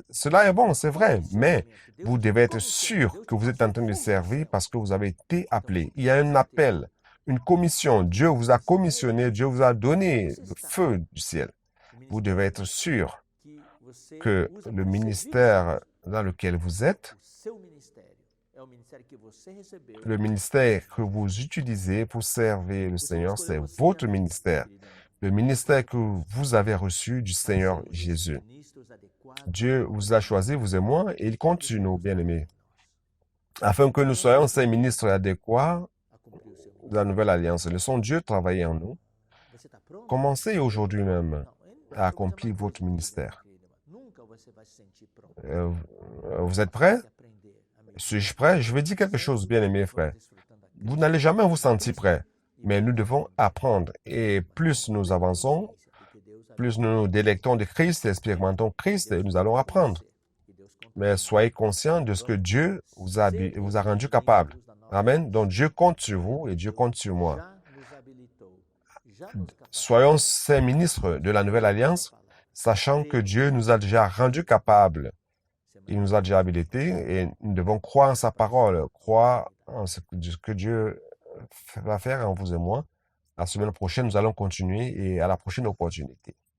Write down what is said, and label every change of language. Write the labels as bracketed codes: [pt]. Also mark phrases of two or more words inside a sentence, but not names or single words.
[fr] Cela est bon, c'est vrai, mais vous devez être sûr que vous êtes en train de servir parce que vous avez été appelé. Il y a un appel, une commission. Dieu vous a commissionné, Dieu vous a donné le feu du ciel. Vous devez être sûr que le ministère dans lequel vous êtes, [pt] O seu ministério é o ministério que você recebeu. [fr] le ministère que vous utilisez pour servir le [pt] O Senhor [fr] Seigneur, [pt] escolheu [fr] c'est [pt] você e a [fr] votre [pt] mim, [fr] ministère. [pt] querido amigo, [fr] Le ministère que vous avez reçu du [pt] para [fr] Seigneur [pt] sermos esses [fr] Jésus. [pt] ministros adequados [fr] Dieu vous a choisi, vous et moi, et il compte sur nous, [pt] Deus tem [fr] bien-aimés, [pt] para nós. [fr] afin que nous soyons ces ministres adéquats [pt] A cumprir o seu [fr] de la [pt] ministério. [fr] nouvelle alliance. Laissons Dieu travailler en nous. [pt] Você está pronto? [fr] Commencez aujourd'hui même [pt] Não, [fr] à [pt] eu vou dizer [fr] accomplir [pt] uma [fr] votre [pt] coisa, [fr] ministère. [pt] querido irmão. Nunca você vai se sentir pronto. [fr] Vous êtes prêts? [pt] Tem que aprender, amigo. [fr] Suis-je prêt? Je vais dire quelque chose, bien-aimés frères. [pt] Desfrutando da [fr] Vous [pt] graça [fr] n'allez jamais vous sentir [pt] Cristo [fr] prêt, [pt] e [fr] mais nous [pt] vivendo [fr] devons apprendre. Et plus nous avançons, [pt] porque Deus [fr] plus nous nous délectons de Christ, expérimentons Christ, et nous allons apprendre. [pt] e Deus conta [fr] Mais soyez conscients de ce que Dieu vous a rendu capable. Amen. Donc Dieu compte sur vous et Dieu compte sur moi. [pt] já nos habilitou, já nos capacitou. [fr] Soyons ces ministres de la nouvelle alliance, sachant que Dieu nous a déjà rendus capables. Il nous a déjà habilités et nous devons croire en sa parole, croire en ce que Dieu va faire en vous et moi. La semaine prochaine, nous allons continuer et à la prochaine opportunité.